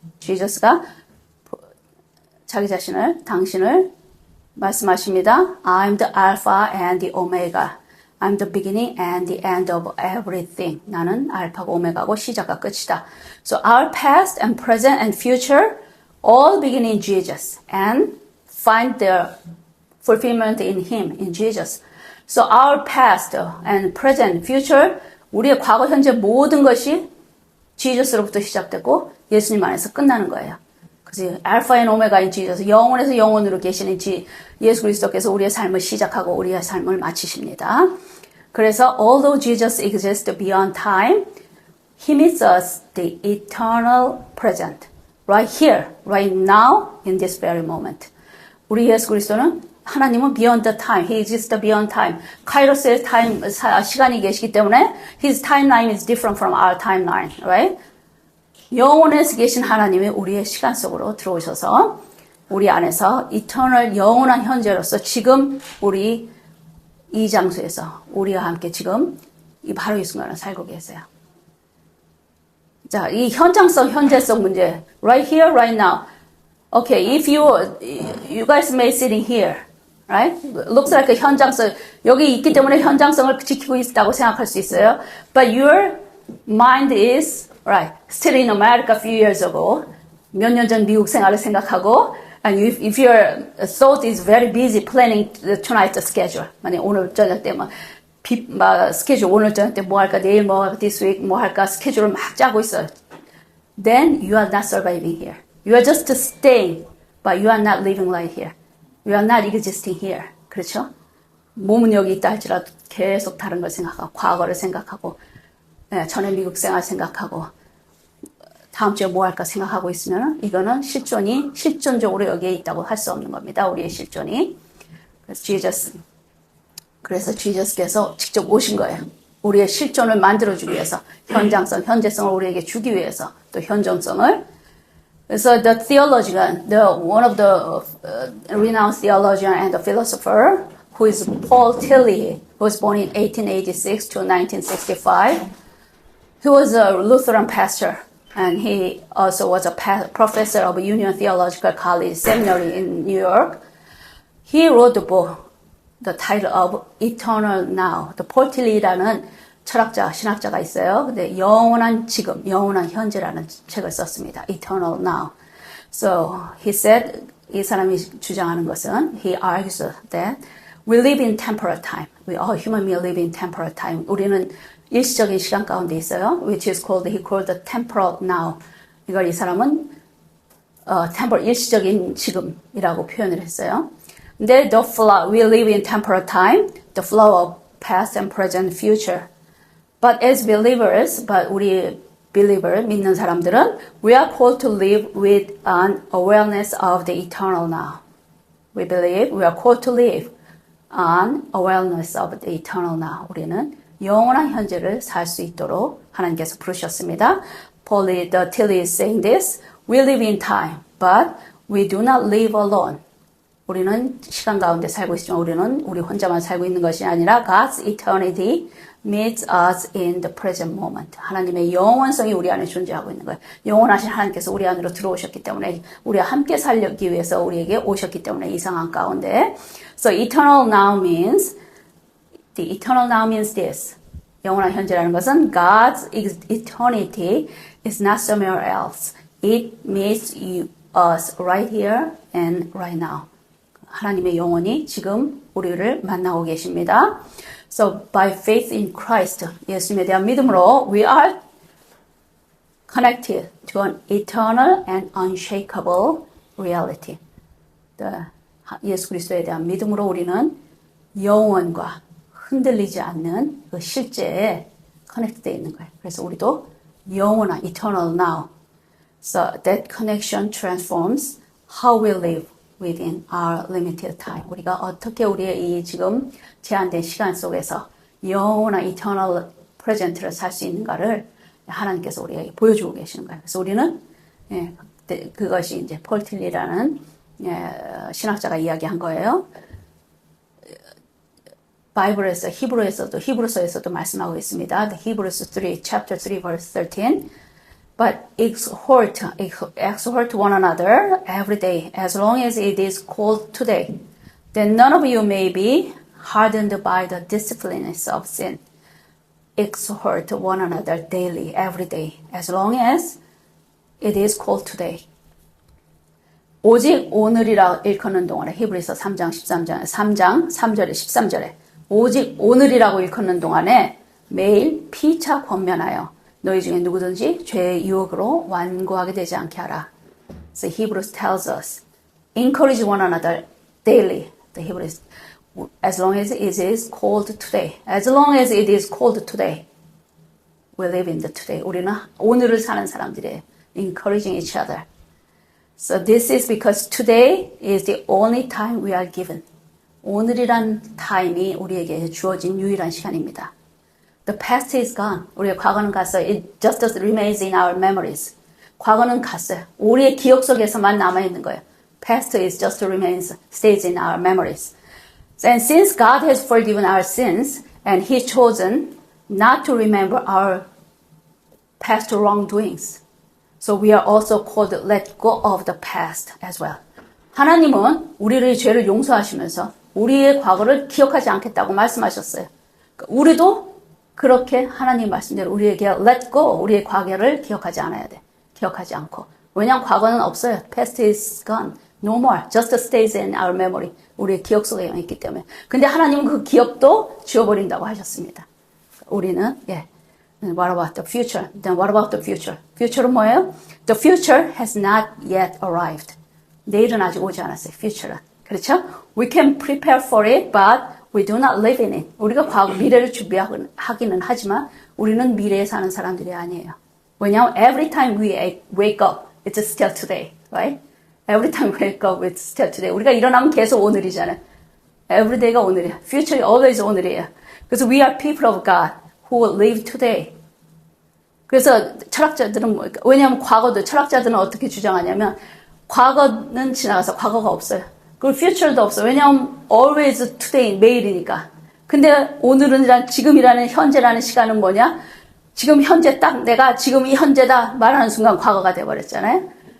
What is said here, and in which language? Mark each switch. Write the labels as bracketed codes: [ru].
[ko] Jesus가 자기 자신을, 당신을 말씀하십니다. [en] I'm the Alpha and the Omega. I'm the beginning and the end of everything. [ko] 나는 알파고 오메가고 시작과 끝이다. [en] So our past and present and future all begin in Jesus and find their fulfillment in Him, in Jesus. So our past and present, future, [ko] 우리의 과거, 현재 모든 것이 지저스로부터 시작되고 예수님 안에서 끝나는 거예요. 그래서 알파 앤 오메가인 지저스, 영원에서 영원으로 계시는 예수 그리스도께서 우리의 삶을 시작하고 우리의 삶을 마치십니다. 그래서 [en] although Jesus exists beyond time, He meets us the eternal present, right here, right now, in this very moment. [ko] 우리 예수 그리스도는 하나님은 [en] beyond the time, He exists beyond time. [ko] 카이로스의 시간이 계시기 때문에 [en] His timeline is different from our timeline, right? [ko] 영원에서 계신 하나님이 우리의 시간 속으로 들어오셔서 우리 안에서 eternal 영원한 현재로서 지금 우리 이 장소에서 우리와 함께 지금 바로 이 순간을 살고 계세요. 자, 이 현장성, 현재성 문제. [en] Right here, right now. Okay, if you guys may sitting here, right? Looks like [ko] 현장성, 여기 있기 때문에 현장성을 지키고 있다고 생각할 수 있어요. [en] But your mind is, right, still in America a few years ago. [ko] 몇 년 전 미국 생활을 생각하고, [en] and if your thought is very busy planning tonight's schedule. [ko] 만약 오늘 저녁 때 스케줄 오늘 저녁 때 뭐 할까, 내일 뭐 할까, [en] this week [ko] 뭐 할까 스케줄을 막 짜고 있어요. [en] Then you are not surviving here. You are just staying, but you are not living right here. You are not existing here. [ko] 그렇죠? 몸은 여기 있다 할지라도 계속 다른 걸 생각하고, 과거를 생각하고, 전에 미국 생활 생각하고, 다음 주에 뭐 할까 생각하고 있으면 이거는 실존적으로 여기에 있다고 할 수 없는 겁니다. 우리의 실존이. 그래서 지저스께서 직접 오신 거예요. 우리의 실존을 만들어주기 위해서, 현장성, 현재성을 우리에게 주기 위해서, 또 현존성을. 그래서 [en] the theologian, one of the renowned theologian and the philosopher, who is Paul Tillich, who was born in 1886 to 1965. He was a Lutheran pastor, and he also was a professor of Union Theological College Seminary in New York. He wrote the book, the title of Eternal Now. [ko] The Paul Tillich라는 철학자, 신학자가 있어요. 근데 영원한 지금, 영원한 현재라는 책을 썼습니다. [en] Eternal Now. So he said, [ko] 이 사람이 주장하는 것은, [en] he argues that we live in temporal time. We all human beings live in temporal time. [ko] 우리는 일시적인 시간 가운데 있어요. [en] Which is called, he called the temporal now. [ko] 이걸 이 사람은 temporal, 일시적인 지금이라고 표현을 했어요. 근데 [en] the flow, we live in temporal time, the flow of past and present, future. But as believers, 우리 believer, [ko] 믿는 사람들은 [en] we are called to live with an awareness of the eternal now. We believe we are called to live an awareness of the eternal now. [ko] 우리는 영원한 현재를 살 수 있도록 하나님께서 부르셨습니다. [en] Paul Tillich is saying this. We live in time, but we do not live alone. [ko] 우리는 시간 가운데 살고 있지만 우리는 우리 혼자만 살고 있는 것이 아니라 [en] God's eternity meets us in the present moment. [ko] 하나님의 영원성이 우리 안에 존재하고 있는 거예요. 영원하신 하나님께서 우리 안으로 들어오셨기 때문에 우리와 함께 살기 위해서 우리에게 오셨기 때문에 이 상황 가운데. [en] So eternal now means, the eternal now means this. [ko] 영원한 현재라는 것은 [en] God's eternity is not somewhere else. It meets us right here and right now. [ko] 하나님의 영혼이 지금 우리를 만나고 계십니다. [en] So by faith in Christ, [ko] 예수님에 대한 믿음으로 [en] we are connected to an eternal and unshakable reality. [ko] 예수 그리스도에 대한 믿음으로 우리는 영원과 흔들리지 않는 그 실제에 커넥트되어 있는 거예요. 그래서 우리도 영원한 eternal now. [en] So that connection transforms how we live within our limited time. [ko] 우리가 어떻게 우리의 이 지금 제한된 시간 속에서 영원한 eternal present를 살 수 있는가를 하나님께서 우리에게 보여주고 계시는 거예요. 그래서 우리는 그것이 이제 폴 틸리라는 신학자가 이야기한 거예요. 바이블에서 히브리서에서도 말씀하고 있습니다. [en] The Hebrews 3, chapter 3, verse 13. But exhort one another every day, as long as it is called today, that none of you may be hardened by the disciplines of sin. Exhort one another daily, every day, as long as it is called today. [ko] 오직 오늘이라 일컫는 동안에 히브리서 3장 3절에 13절에 오직 오늘이라고 일컫는 동안에 매일 피차 권면하여 너희 중에 누구든지 죄의 유혹으로 완고하게 되지 않게 하라. [en] So Hebrews tells us, encourage one another daily. The Hebrews, as long as it is called today. As long as it is called today. We live in the today. [ko] 우리는 오늘을 사는 사람들이에요. [en] Encouraging each other. So this is because today is the only time we are given. [ko] 오늘이란 타임이 우리에게 주어진 유일한 시간입니다. [en] The past is gone. [ko] 우리의 과거는 갔어요. [en] It just remains in our memories. [ko] 과거는 갔어요. 우리의 기억 속에서만 남아있는 거예요. [en] Past is just remains, stays in our memories. And since God has forgiven our sins and He's chosen not to remember our past wrongdoings, so we are also called to let go of the past as well. [ko] 하나님은 우리의 죄를 용서하시면서 우리의 과거를 기억하지 않겠다고 말씀하셨어요. 우리도 그렇게 하나님 말씀대로 우리에게 [en] let go, [ko] 우리의 과거를 기억하지 않아야 돼. 기억하지 않고. 왜냐하면 과거는 없어요. [en] Past is gone. No more. Just stays in our memory. [ko] 우리의 기억 속에 있기 때문에. 근데 하나님은 그 기억도 지워버린다고 하셨습니다. 우리는, [en] what about the future? Then what about the future? [ko] Future는 뭐예요? [en] The future has not yet arrived. [ko] 내일은 아직 오지 않았어요. Future는. 그렇죠? [en] We can prepare for it, but we do not live in it. [ko] 우리가 과거, 미래를 준비하기는 하지만 우리는 미래에 사는 사람들이 아니에요. 왜냐하면 [en] every time we wake up, it's still today, right? Every time we wake up, it's still today. [ko] 우리가 일어나면 계속 오늘이잖아요. [en] Every day가 [ko] 오늘이야. [en] Future always [ko] 오늘이에요. 그래서 [en] we are people of God who will live today. [ko] 그래서 철학자들은 왜냐하면 철학자들은 어떻게 주장하냐면 과거는 지나가서 과거가 없어요. 그리고 future도 없어요. 왜냐하면 [en] always today, [ko] 매일이니까. 근데 오늘은 지금이라는 현재라는 시간은 뭐냐? 지금 현재 딱 내가 지금 이 현재다 말하는 순간 과거가 돼버렸잖아요.